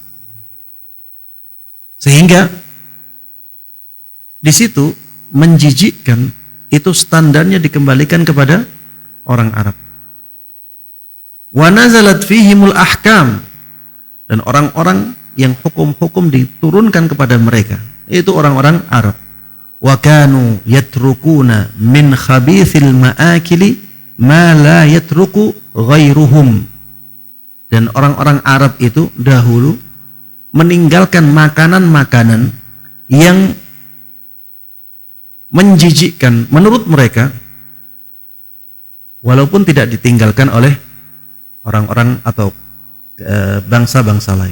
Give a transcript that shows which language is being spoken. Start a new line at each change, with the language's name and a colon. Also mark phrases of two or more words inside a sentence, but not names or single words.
Indonesian: Sehingga di situ menjijikkan itu standarnya dikembalikan kepada orang Arab.
Arabic: ونزلت فيهم الأحكام,
Indonesian: dan orang-orang yang hukum-hukum diturunkan kepada mereka, itu orang-orang Arab.
Arabic: وكانوا يتركون من خبيث المآكل ما لا يترك غيرهم.
Indonesian: Dan orang-orang Arab itu dahulu meninggalkan makanan-makanan yang menjijikkan menurut mereka, walaupun tidak ditinggalkan oleh orang-orang atau bangsa-bangsa lain.